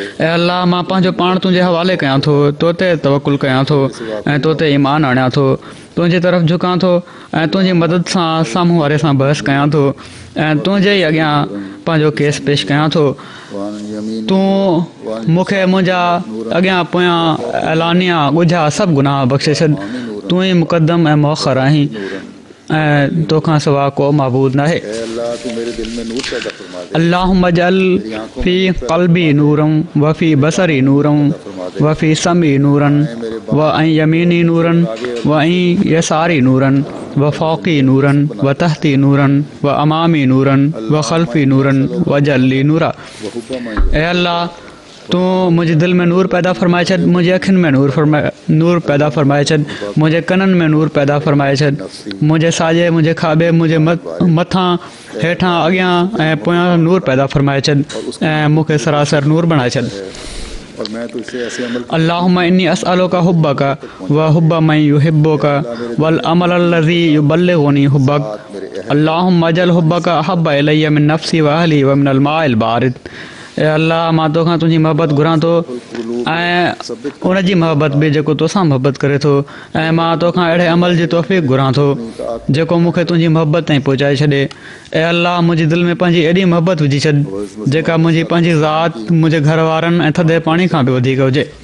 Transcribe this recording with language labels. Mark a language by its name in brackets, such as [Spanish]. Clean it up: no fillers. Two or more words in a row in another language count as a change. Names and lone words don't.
[Sindhi] ऐं अल्लाह मां पंहिंजो पाण तुंहिंजे हवाले कयां थो तो ते तवकुल कयां थो ऐं तो ते ईमान आणियां थो तुंहिंजी तरफ़ झुकां थो ऐं तुंहिंजी मदद सां साम्हूं वारे सां बहस कयां थो ऐं तुंहिंजे ई अॻियां पंहिंजो केस पेश कयां थो। तूं मूंखे मुंहिंजा अॻियां पोयां ऐलानिया ॻुझा सभु गुनाह बख़्शे छॾ। तूं ई मुक़दम ऐं मुअख़र आहीं ऐं तोखां सवाइ को महबूद न आहे। [Arabic] اللهم اجعل في قلبي نورا وفي بصري نورا وفي سمعي نورا و ۽ يميني نورا و ۽ يساري نورا وفوقي نورا وتحتي نورا وأمامي نورا وخلفي نورا وجعلني نورا. [Sindhi] ऐं अल्लाह तूं मुंहिंजी दिलि में नूर पैदा फ़रमाए छॾ मुंहिंजी अखियुनि में नूर पैदा फ़रमाए छॾ मुंहिंजे कननि में नूर पैदा फ़रमाए छॾ मुंहिंजे साॼे मुंहिंजे खाॿे मुंहिंजे मथां हेठां अॻियां ऐं पोयां नूर पैदा फ़रमाए छॾ ऐं मूंखे सरासर नूर बणाए छॾ। [Arabic] اللهم إني أسألك حبك وحب من يحبك والعمل الذي يبلغني حبك. اللهم اجعل حبك أحب إلي من نفسي وأهلي ومن الماء البارد. [Sindhi] ऐं अल्लाह मां तोखां तुंहिंजी मोहबत घुरां थो ऐं उनजी मोहबत बि जेको तोसां मोहबत करे थो ऐं मां तोखां अहिड़े अमल जी तौफ़ीक़ घुरां थो जेको मूंखे तुंहिंजी मोहबत ताईं पहुचाए छॾे। ऐं अल्लाह मुंहिंजी दिलि में पंहिंजी एॾी मोहबत विझी छॾ जेका मुंहिंजी पंहिंजी ज़ात मुंहिंजे घर वारनि ऐं थधे पाणी खां बि वधीक हुजे।